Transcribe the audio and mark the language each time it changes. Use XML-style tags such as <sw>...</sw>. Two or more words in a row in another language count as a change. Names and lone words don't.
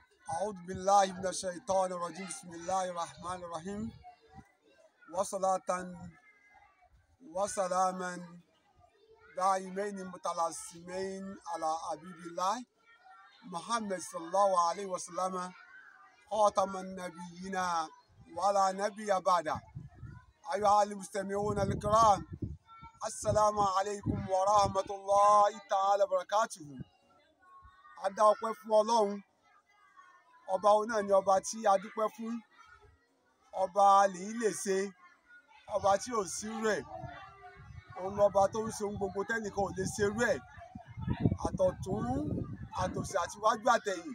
<ar>أعوذ بالله من الشيطان الرجيم بسم الله الرحمن الرحيم وصلاة وسلاما دائمين متلازمين على حبيب الله محمد صلى الله عليه وسلم خاتم النبيين ولا نبي بعده. أيها المستمعون الكرام، السلام عليكم ورحمة الله تعالى وبركاته.</ar> <yo>Adá ọpẹ́ fún Ọlọ́run, ọba òun náà ni ọba tí a dúpẹ́ fún, ọba lèyí lè ṣe, ọba tí ò sí rẹ̀, òun lọba tó ń ṣe ohun gbogbo tẹ́nìkan ò lè ṣe rẹ̀, àtọ̀tún àtòsì àti iwájú àtẹ̀yìn.</yo>